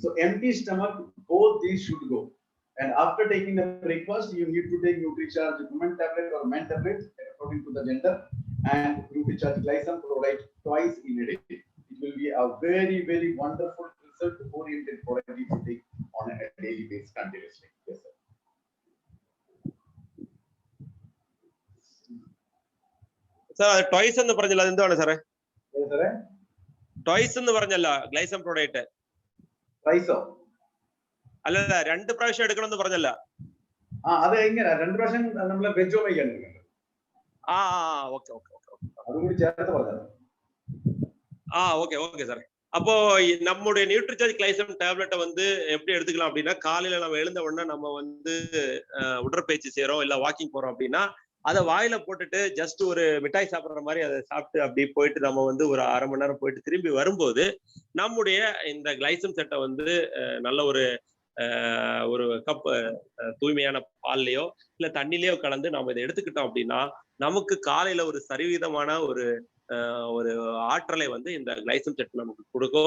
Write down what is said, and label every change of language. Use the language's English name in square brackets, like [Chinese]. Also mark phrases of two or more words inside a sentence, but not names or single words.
[English] So empty stomach, both these should go. And after taking the breakfast, you need to take NutriCharge women tablet or men tablet according to the gender, and NutriCharge glycine provide twice in a day. It will be a very, very wonderful result-oriented product if you take on a daily basis continuously. Yes, sir. [Malayalam] സാർ ടോയ്സ് എന്ന് പറഞ്ഞല്ലോ അതെന്താണ് സാറേ? [English] Yes, sir. [Malayalam] ടോയ്സ് എന്ന് പറഞ്ഞല്ലോ ഗ്ലൈസം പ്രോഡക്റ്റ്. [English] Twice. [Malayalam] അല്ല 2 പ്രാവശ്യം എടുക്കണമെന്ന് പറഞ്ഞല്ല. അത് എങ്ങനെ 2 പ്രാവശ്യം നമ്മളെ വെജോ വയ്ക്കാൻ [English] okay okay okay [Malayalam] അതും കൂടി ചേർത്ത് പറഞ്ഞത്. [English] okay okay sir. [Tamil] அப்போ நம்முடைய நியூட்ரிசார்ஜ் கிளைசம் டேப்லெட்டை வந்து எப்படி எடுத்துக்கலாம் அப்படின்னா, காலையில நம்ம எழுந்த உடனே நம்ம வந்து உடற்பயிற்சி செய்யறோம் இல்ல வாக்கிங் போறோம் அப்படின்னா அதை வாயில போட்டுட்டு ஜஸ்ட் ஒரு மிட்டாய் சாப்பிடுற மாதிரி அதை சாப்பிட்டு அப்படி போயிட்டு நம்ம வந்து ஒரு அரை மணி நேரம் போயிட்டு திரும்பி வரும்போது நம்முடைய இந்த கிளைசம் செட்டை வந்து நல்ல ஒரு கப் தூய்மையான பால்லையோ இல்ல தண்ணிலையோ கலந்து நம்ம இதை எடுத்துக்கிட்டோம் அப்படின்னா நமக்கு காலையில ஒரு சரிவிதமான ஒரு ஆற்றலை வந்து இந்த கிளைசம் செட் நமக்கு கொடுக்கும்.